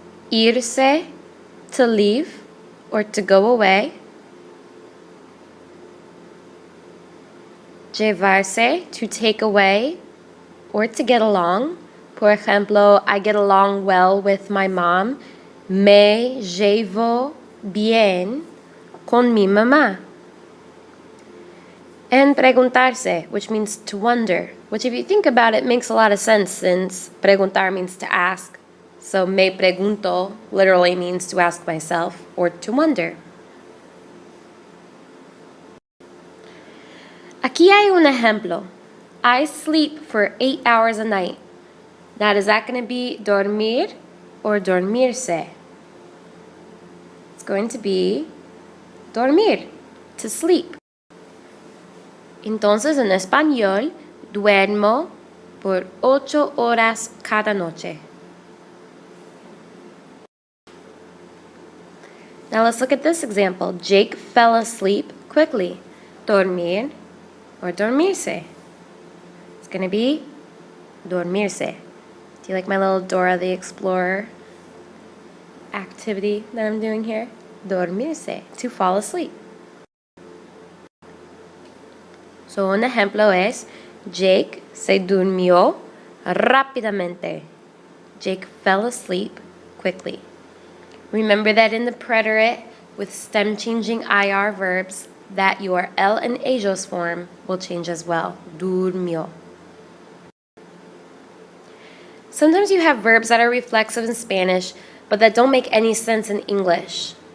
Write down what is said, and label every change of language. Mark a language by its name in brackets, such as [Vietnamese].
[English] Irse, to leave or to go away. Llevarse, to take away or to get along. [Spanish] Por ejemplo, [English] I get along well with my mom. [Spanish] Me llevo bien con mi mamá. [English] And preguntarse, which means to wonder, which if you think about it makes a lot of sense since preguntar means to ask. So me pregunto literally means to ask myself or to wonder. [Spanish] Aquí hay un ejemplo. [English] I sleep for 8 hours a night. Now, is that going to be dormir or dormirse? It's going to be dormir, to sleep. [Spanish] Entonces, en español, duermo por 8 horas cada noche. [English] Now, let's look at this example. Jake fell asleep quickly. Dormir or dormirse? It's going to be dormirse. Do you like my little Dora the Explorer activity that I'm doing here? Dormirse, to fall asleep. [Spanish] So un ejemplo es, Jake se durmió rápidamente. [English] Jake fell asleep quickly. Remember that in the preterite with stem changing IR verbs, that your L and ellos form will change as well. Durmió. Sometimes you have verbs that are reflexive in Spanish, but that don't make any sense in English.